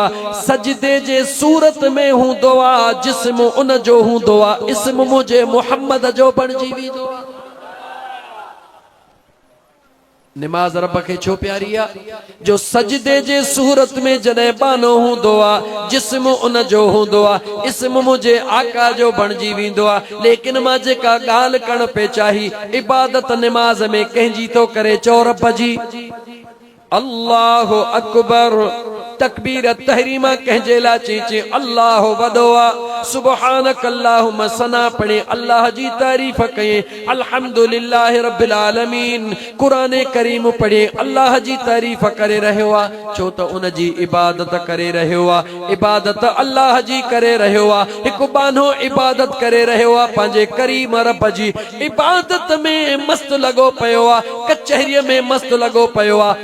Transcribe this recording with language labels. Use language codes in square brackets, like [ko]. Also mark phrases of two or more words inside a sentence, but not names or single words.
[sd] सजदे जे सूरत में हूंदो आ, जिस्म उन जो हूंदो आ, इस्म मुझे मोहम्मद जो बणजी वेंदो आ। निमाज रब खे छो प्यारी आ? जो सजदे जे सूरत में जॾहिं बानो हूंदो आ, जिस्म उन जो हूंदो आ, इस्म मुझे आका जो बणजी वेंदो आ। लेकिन मां जेका ॻाल्हि करण पे चाही, इबादत निमाज में कंहिंजी तो करे चओ रब जी। [ar] الله أكبر, [sd] तकबीर तहरीमा कंहिंजे लाइ चई अल्लाह वॾो आ। [ar] سبحانك اللهم [sd] सना पढ़े अल्लाह जी तारीफ़ कये, [ar] الحمد لله رب العالمين [sd] कुरान करीम पढ़े अल्लाह जी तारीफ़ करे रहियो आ। छो त उन जी इबादत करे रहियो आ, इबादत अल्लाह जी करे रहियो आ। हिकु बानो इबादत करे रहियो आ पंहिंजे करीम रब जी। इबादत में मस्त लॻो पियो आ, कचहरीअ में मस्त लॻो पियो आ।